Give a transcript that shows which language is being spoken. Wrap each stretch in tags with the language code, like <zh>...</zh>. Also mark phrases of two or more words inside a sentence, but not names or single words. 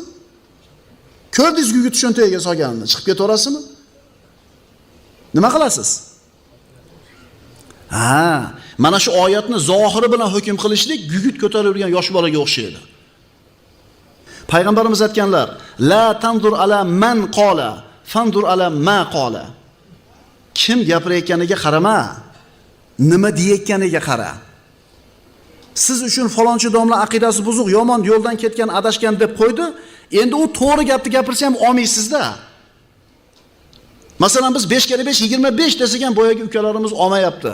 <uz>Ko'rdingiz gugut cho'ntagiga solganini, chiqib ketaverasizmi? Nima qilasiz? Mana shu oyatni zohiri bilan hukm qilishlik gugut ko'tarib yurgan yosh bolaga o'xshaydi. Payg'ambarimiz aytganlar:</uz> <ar>"لا تنظر إلى من قال، فانظر إلى ما قال."</ar> <uz>Kim gapirayotganiga qarama, nima deyayotganiga qara. Siz uchun falonchi domla aqidasi buzuq, yomon yo'ldan ketgan, adashgan deb qo'ydi. Endi u to'g'ri gapni gapirsa ham olmaysizda. Masalan biz 5 kere 5 25 desak ham boyagi ukalarimiz olmayapti.</uz>